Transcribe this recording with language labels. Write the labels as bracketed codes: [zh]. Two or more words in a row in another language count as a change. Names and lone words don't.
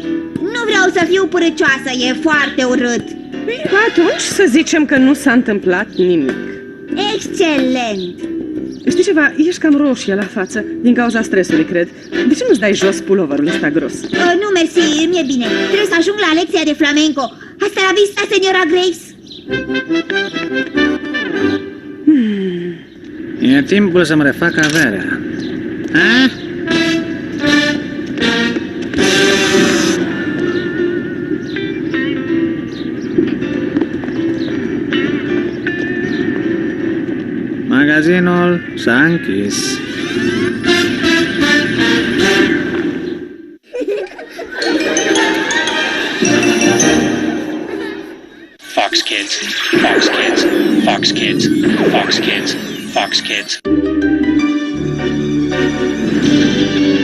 [ro] Nu vreau să fiu părăcioasă, e foarte urât. Atunci să zicem că nu s-a întâmplat nimic. Excelent. Știi ceva? Ești cam roșie la față, din cauza stresului, cred. De ce nu-ți dai jos puloverul ăsta gros? Nu, mersi, mi-e bine. Trebuie să ajung la lecția de flamenco. [es] Hasta la vista, señora Grace. [ro] E timpul să-mi refac averea. A? Magazinul s-a închis. Fox Kids, Fox Kids, Fox Kids, Fox Kids, Fox Kids.